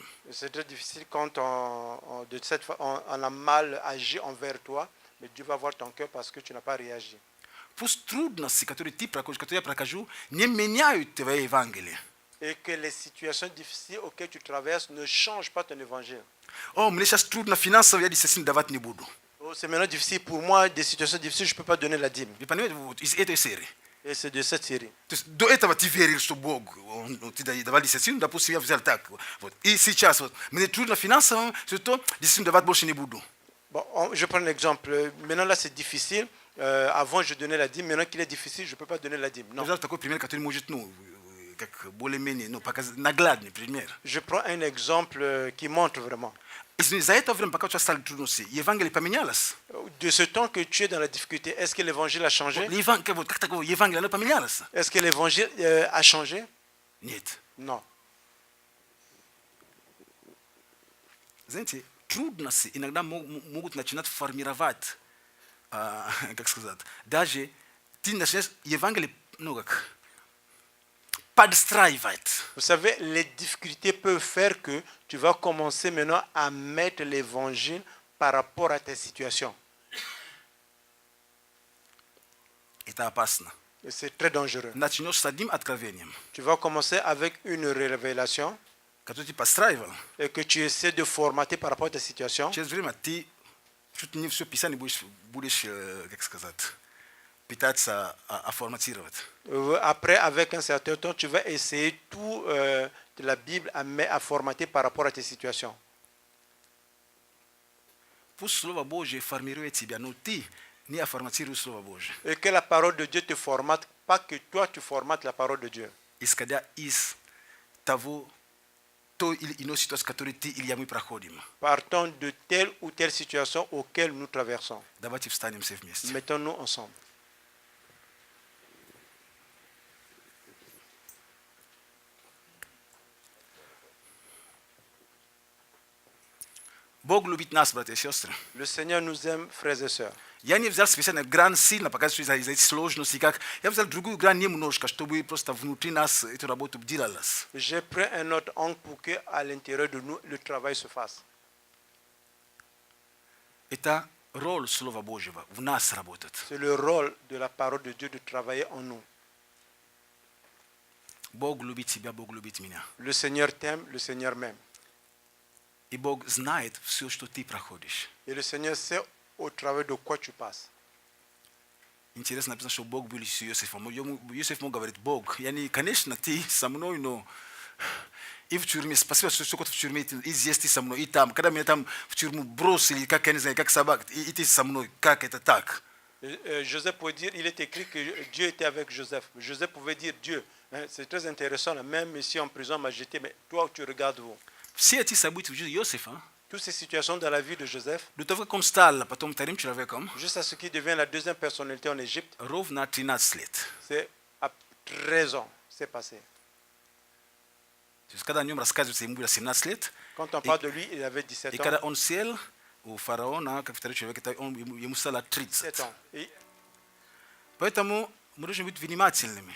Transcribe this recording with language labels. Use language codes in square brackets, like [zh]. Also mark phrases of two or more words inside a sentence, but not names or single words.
[fr] C'est très difficile quand de cette on a mal agi envers toi, mais Dieu va voir ton cœur parce que tu n'as pas réagi. [ru] Пусть трудности, которые ты проходишь, которые я прохожу, не меняют твое Евангелие. [fr] Et que les situations difficiles auxquelles tu traverses ne changent pas ton évangile. [ru] О, мне сейчас трудно финансово, я действительно давать не буду. [fr] Oh, c'est maintenant difficile pour moi, des situations difficiles, je ne peux pas donner la dîme. [ru] Вы понимаете, вот из этой серии. [fr] Et c'est de cette série. [ru] То есть до этого ты верил, что Бог, ты давал десятину, допустим, я взял так. Вот. И сейчас вот, мне трудно финансово, что десятину давать больше не буду. [fr] Bon, je prends un exemple. Maintenant, là, c'est difficile. Avant, je donnais la dîme. Maintenant qu'il est difficile, je ne peux pas donner la dîme. Non. [ru] Я взял такой пример, который может, как более-менее, показать, наглядный пример. [fr] Je prends un exemple qui montre vraiment. [ru] И за это время, пока у тебя стали трудности, Евангелие поменялось. [fr] De ce temps que tu es dans la difficulté, est-ce que l'évangile a changé? [ru] Вот как такое Евангелие, оно поменялось? [fr] Est-ce que l'évangile a changé? [ru] Нет. [fr] Non. [ru] Знаете, трудности иногда могут начинать формировать, как сказать, даже ты начинаешь Евангелие, подстраивать. [fr] Vous savez, les difficultés peuvent faire que tu vas commencer maintenant à mettre l'évangile par rapport à tes situations. [ru] Это опасно. [fr] Et c'est très dangereux. [ru] Начнешь с одним откровением, [fr] Tu vas commencer avec une révélation, Că tu te pastrai, et que tu essaies de formater par rapport à ta situation, [ru] через время ты чуть не все Писание будешь, как сказать, пытаться форматировать. [fr] après, avec un certain temps, tu vas essayer tout de la Bible à formater par rapport à tes situations. [ru] Пусть Слово Божье формирует тебя, но ты не форматируешь Слово Божье. [fr] Et que la parole de Dieu te formate, pas que toi tu formates la parole de Dieu. [ru] Исходя из того, той или иной ситуации, которую ты или я мы проходим. [fr] Partons de telle ou telle situation auquel nous traversons. [ru] Давайте встанем все вместе. [fr] Mettons-nous ensemble. [ru] Бог любит нас, братья и сестры. [fr] Le Seigneur nous aime, frères et sœurs. [ru] Я не взял специально грань сильно, показывать, что из-за этих сложностей, как я взял другую грань немножко, чтобы просто внутри нас эту работу делалось. [fr] J'ai pris un autre angle pour que, à l'intérieur de nous, le travail se fasse. [ru] Это роль Слова Божьего в нас работает. [fr] C'est le rôle de la parole de Dieu de travailler en nous. [ru] Бог любит тебя, Бог любит меня. [fr] Le Seigneur t'aime, le Seigneur m'aime. [ru] И Бог знает все, что ты проходишь. [fr] Et le Seigneur sait au travers de quoi tu passes. [ru] Интересно написано, что Бог был с Иосифом. Иосиф ему говорит: Бог, конечно, ты со мной, но и в тюрьме, спасибо, что в тюрьме, и здесь ты со мной, и там. Когда меня там в тюрьму бросили, как, я не знаю, как собак, и ты со мной, как это так? [fr] Joseph pouvait dire, il est écrit que Dieu était avec Joseph. Joseph pouvait dire, Dieu, c'est très intéressant, là, même ici en prison, m'a jeté, mais toi, tu regardes où? [ru] Все эти события в жизни Иосифа, [fr] Toutes ces situations dans la vie de Joseph, [ru] до того, как он стал потом вторым человеком, [fr] jusqu'à ce qu'il devienne la deuxième personnalité en Égypte, [ru] ровно 13 лет. [fr] c'est à 13 ans, c'est passé. [ru] То есть, когда о нем рассказывается, ему было 17 лет, [fr] Quand on parle de lui, il avait 17 [ru] и [fr] ans. [ru] когда он сел у фараона, как второй человек, ему стало 30. [fr] 7 ans. Et [ru] Поэтому мы должны быть внимательными.